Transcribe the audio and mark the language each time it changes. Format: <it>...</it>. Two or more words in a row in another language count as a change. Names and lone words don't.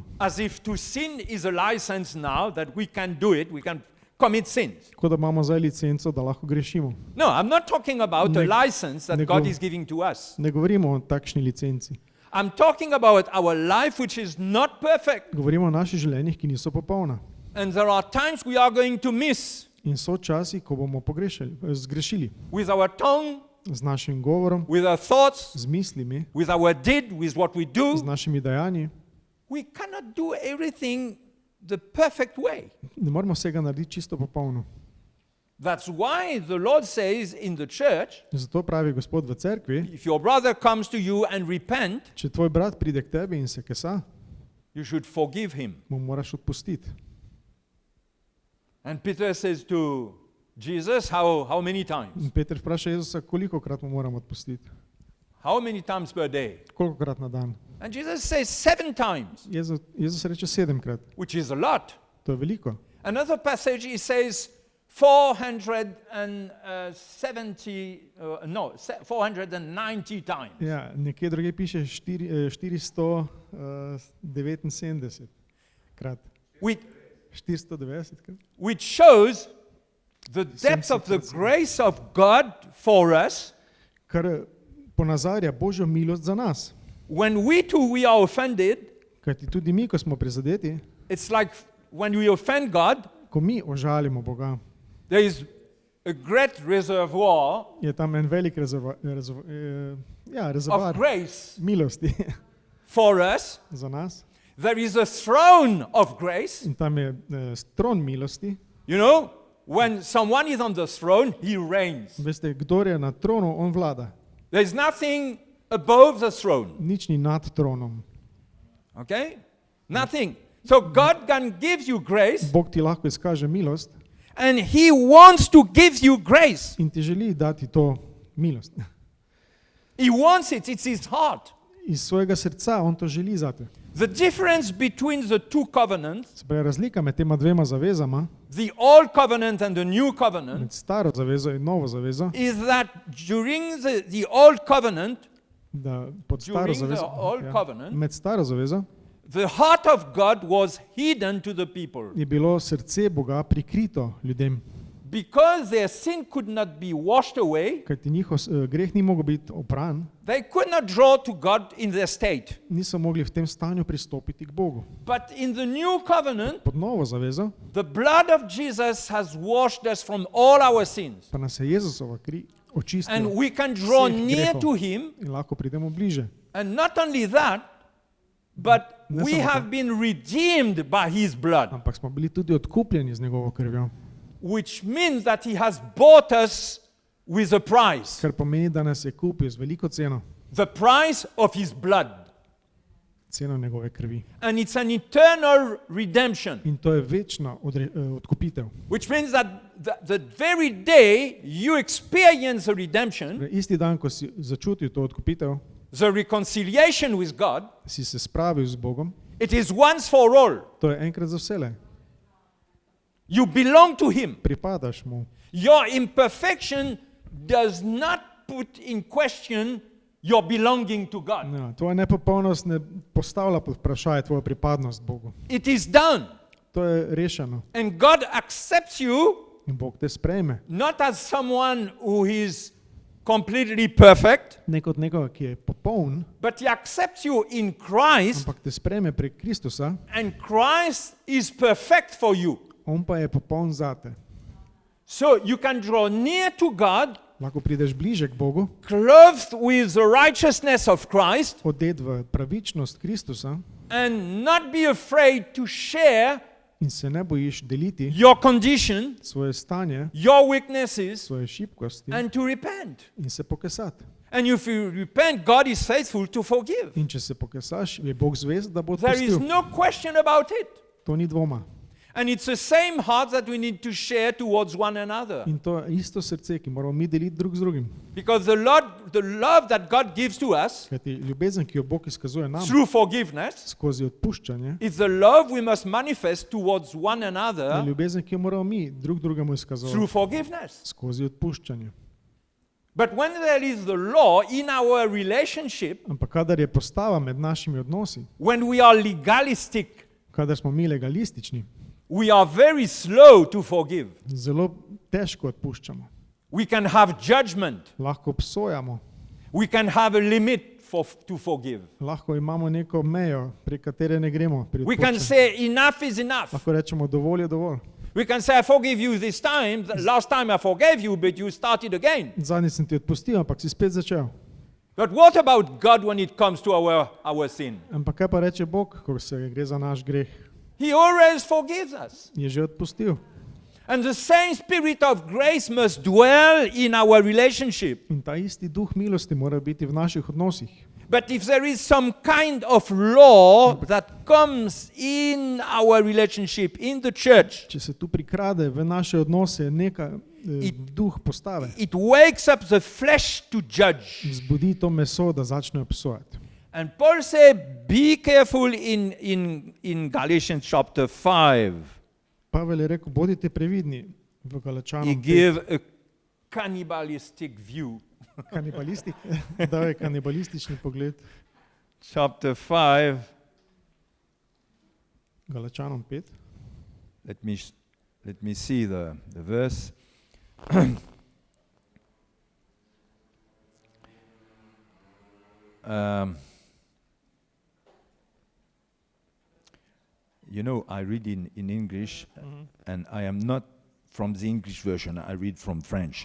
<en>as if to sin is a license now that we can do it, we can commit sins.</en> <sl>Tako da imamo zdaj licenco, da lahko grešimo.</sl> <en>No, I'm not talking about a license that</en> <sl>ne</sl> <en>God go- is giving to us.</en> <sl>Ne govorimo o takšni licenci.</sl> <en>I'm talking about our life which is not perfect.</en> <sl>Govorimo o naših življenjih, ki niso popolna.</sl> <en>And there are times we are going to miss</en> <sl>In so časi, ko bomo zgrešili</sl> <en>with our tongue,</en> <sl>z našim govorom,</sl> <en>with our thoughts,</en> <sl>z mislimi,</sl> <en>with our deed, with what we</en> <sl>z</sl> <en>do.</en> <sl>našimi dejanji.</sl> <en>We cannot do everything the perfect way.</en> <sl>Ne moramo vsega narediti čisto popolno.</sl> <en>That's why the Lord says in the church,</en> <sl>Zato pravi Gospod v cerkvi,</sl> <en>if your brother comes to you and repent,</en> <sl>če tvoj brat pride k tebi in se kesa,</sl> <en>you should forgive him.</en> <sl>mu moraš odpustiti.</sl> <en>And Peter says to Jesus, how many times?</en> <sl>In Peter vpraša Jezusa, kolikokrat mu moramo odpustiti.</sl> <en>How many times per day?</en> <sl>Kolikokrat na dan.</sl> <en>And Jesus says 7 times,</en> <sl>Jezus reče 7-krat.</sl> <en>which is a lot.</en> <sl>To je veliko.</sl> <en>Another passage, it says 490 times.</en> <sl>Ja, nekje druge piše 479 krat.</sl> <en>Which,</en> <sl>490 krat.</sl> <en>which shows the depth of the grace of God for us.</en> <sl>Kar ponazarja Božjo milost za nas.</sl> <en>When we are offended,</en> <sl>Kajti tudi mi, ko smo prizadeti,</sl> <en>it's like when we offend God,</en> <sl>ko mi ožalimo Boga,</sl> <en>there is a great reservoir</en> <sl>je tam en velik rezervoar</sl> <en>of grace</en> <sl>milosti</sl> <en>for us.</en> <sl>za nas.</sl> <en>There is a throne of grace.</en> <sl>In tam je stron milosti.</sl> <en>You know, when someone is on the throne, he reigns.</en> <sl>Veste, kdor je na tronu, on vlada.</sl> <en>There's nothing above the throne. Nič ni nad tronom. Okay? Nothing. So God can give you grace,</en> <sl>Bog ti lahko izkaže milost</sl> <en>and He wants to give you grace.</en> <sl>in ti želi dati to milost.</sl> <en>He wants it. It's His heart.</en> <sl>Iz svojega srca on to želi zate.</sl> <en>The difference between the two covenants,</en> <sl>Se pravi, razlika med tema dvema zavezama,</sl> <en>the old covenant and the new covenant,</en> <sl>med staro zavezo in novo zavezo,</sl> <en>is that during the old covenant,</en> <sl>da pod staro</sl> <en>During the</en> <sl>zavezo,</sl> <en>old covenant,</en> <sl>med staro zavezo</sl> <en>the heart of God was hidden to the people.</en> <sl>je bilo srce Boga prikrito ljudem,</sl> <en>Because their sin could not be washed away,</en> <sl>kajti njihov greh ni mogel biti opran,</sl> <en>they could not draw to God in their state.</en> <sl>niso mogli v tem stanju pristopiti k Bogu.</sl> <en>But in the new covenant,</en> <sl>Pod novo zavezo</sl> <en>the blood of Jesus has washed us from all our sins.</en> <sl>pa nas je Jezusova kri</sl> <en>And</en> <sl>očistila</sl> <en>we can draw</en> <sl>vseh</sl> <en>near</en> <sl>grehov</sl> <en>to Him.</en> <sl>in lahko pridemo bliže.</sl> <en>And not only that, but</en> <sl>Ne</sl> <en>we</en> <sl>samo to.</sl> <en>have been redeemed by His blood,</en> <sl>Ampak smo bili tudi odkupljeni z njegovo krvjo,</sl> <en>which means that He has bought us with a price.</en> <sl>kar pomeni, da nas je kupil z veliko ceno,</sl> <en>The price of His blood.</en> <sl>ceno njegove krvi.</sl> <en>And it's an eternal redemption,</en> <sl>In to je večna odkupitev.</sl> <en>which means that the very day you experience the redemption,</en> <sl>Torej, isti dan, ko si začutil to odkupitev,</sl> <en>the reconciliation with God,</en> <sl>si se spravil z Bogom,</sl> <en>it is once for all.</en> <sl>to je enkrat za vselej.</sl> <en>You belong to Him.</en> <sl>Pripadaš mu.</sl> <en>Your imperfection does not put in question your belonging to God.</en> <sl>Ja, tvoja nepopolnost ne postavlja pod vprašanje tvojo pripadnost Bogu.</sl> <en>It is done.</en> <sl>To je rešeno.</sl> <en>And God accepts you</en> <sl>In Bog te sprejme.</sl> <en>not as someone who is completely perfect,</en> <sl>Ne kot nekoga, ki je popoln,</sl> <en>but He accepts you in Christ,</en> <sl>ampak te sprejme prek Kristusa,</sl> <en>and Christ is perfect for you.</en> <sl>on pa je popoln zate.</sl> <en>So you can draw near to God,</en> <sl>Lahko prideš bliže k Bogu,</sl> <en>clothed with the righteousness of Christ,</en> <sl>odet v pravičnost Kristusa</sl> <en>and not be afraid to share</en> <sl>in se ne bojiš deliti</sl> <en>your condition,</en> <sl>svoje stanje,</sl> <en>your weaknesses,</en> <sl>svoje šibkosti</sl> <en>and to repent.</en> <sl>in se pokesati.</sl> <en>And if you repent, God is faithful to forgive.</en> <sl>In če se pokesaš, je Bog zvest, da bo</sl> <en>There is</en> <sl>odpustil.</sl> <en>no question about it.</en> <sl>To ni dvoma.</sl> <en>And it's the same heart that we need to share towards one another.</en> <sl>In to je isto srce, ki moramo mi deliti drug z drugim.</sl> <en>Because the love that God gives to us</en> <sl>Kajti ljubezen, ki jo Bog izkazuje nam</sl> <en>through forgiveness,</en> <sl>skozi odpuščanje,</sl> <en>is the love we must manifest towards one</en> <sl>je</sl> <en>another</en> <sl>ljubezen, ki jo moramo mi drug drugemu</sl> <en>through</en> <sl>izkazovati</sl> <en>forgiveness.</en> <sl>skozi odpuščanje.</sl> <en>But when there is the law in our relationship,</en> <sl>Ampak kadar je postava med našimi odnosi,</sl> <en>when we are legalistic,</en> <sl>kadar smo mi legalistični,</sl> <en>we are very slow to forgive.</en> <sl>zelo težko odpuščamo.</sl> <en>We can have judgment.</en> <sl>Lahko obsojamo,</sl> <en>We can have a limit to forgive.</en> <sl>lahko imamo neko mejo, prek katere ne gremo pri</sl> <en>We can</en> <sl>odpuščanju.</sl> <en>say enough is enough.</en> <sl>Lahko rečemo, dovolj je dovolj.</sl> <en>We can say I forgive you this time. The last time I forgave you, but you started again.</en> <sl>Zadnjič sem ti odpustil, ampak si spet začel.</sl> <en>But what about God when it comes to our sin?</en> <sl>Ampak kaj pa reče Bog, ko se gre za naš greh?</sl> <en>He always forgives us.</en> <sl>Je že odpustil.</sl> <en>And the same spirit of grace must dwell in our relationship.</en> <sl>In ta isti duh milosti mora biti v naših odnosih.</sl> <en>But if there is some kind of law that comes in our relationship in the church,</en> <sl>Če se tu prikrade v naše odnose neka duh postave,</sl> <en>it wakes up the flesh to judge.</en> <sl>vzbudi to meso, da začne obsojati.</sl> <en>And Paul said, be careful in Galatians chapter 5.</en> <sl>Pavel je rekel, bodite previdni v</sl> <en>He</en> <sl>Galačanom 5.</sl> <en>gave a cannibalistic view.</en> <sl>Kanibalistik, dal je kanibalistični pogled.</sl> <en>Chapter 5,</en> <sl>Galačanom 5.</sl> <en>let me see the verse. You know, I read in English, and I am not from the English version, I read from French.</en>